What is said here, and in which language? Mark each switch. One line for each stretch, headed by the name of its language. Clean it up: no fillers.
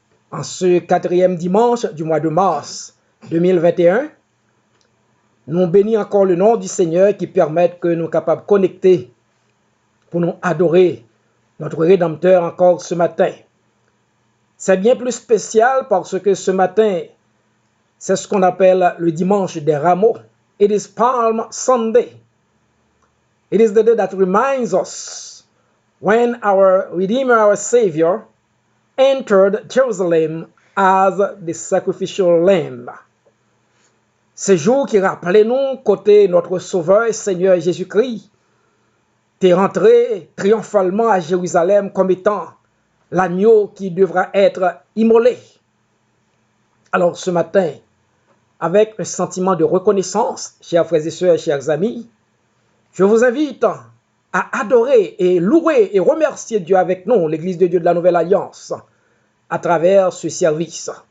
French: En ce 4e dimanche du mois de mars 2021, nous bénissons encore le nom du Seigneur qui permet que nous soyons capables de connecter pour nous adorer notre Rédempteur encore ce matin. C'est bien plus spécial parce que ce matin, c'est ce qu'on appelle le dimanche des rameaux.
English: It is Palm Sunday. It is the day that reminds us when our Redeemer, our Savior, entered Jerusalem as the sacrificial lamb.
French: Ce jour qui rappelait nous côté notre Sauveur et Seigneur Jésus-Christ, est rentré triomphalement à Jérusalem comme étant l'agneau qui devra être immolé. Alors ce matin, avec un sentiment de reconnaissance, chers frères et sœurs, chers amis, je vous invite à adorer et louer et remercier Dieu avec nous, l'Église de Dieu de la Nouvelle Alliance, à travers ce service.